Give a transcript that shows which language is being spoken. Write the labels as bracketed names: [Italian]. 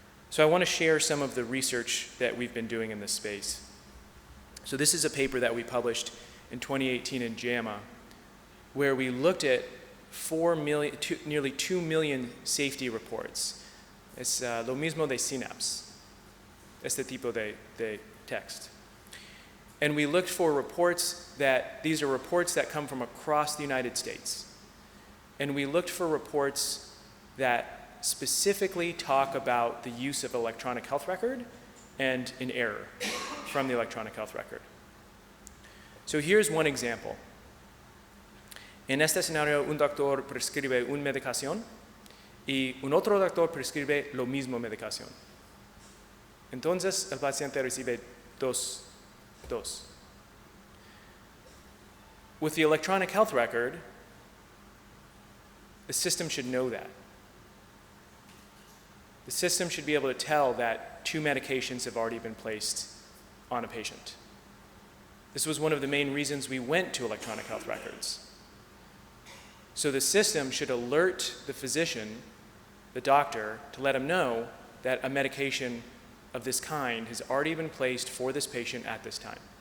[English] So I want to share some of the research that we've been doing in this space. So this is a paper that we published in 2018 in JAMA, where we looked at nearly 2 million safety reports. [Spanish] Es lo mismo de Synapse, este tipo de text. [English] And we looked for reports these are reports that come from across the United States. And we looked for reports that specifically talk about the use of electronic health record and an error from the electronic health record. So here's one example. [Spanish] En este escenario, un doctor prescribe una medicación y un otro doctor prescribe lo mismo medicación. Entonces, el paciente recibe dos. [English] With the electronic health record, the system should know that. The system should be able to tell that 2 medications have already been placed on a patient. This was one of the main reasons we went to electronic health records. So the system should alert the physician, the doctor, to let him know that a medication of this kind has already been placed for this patient at this time.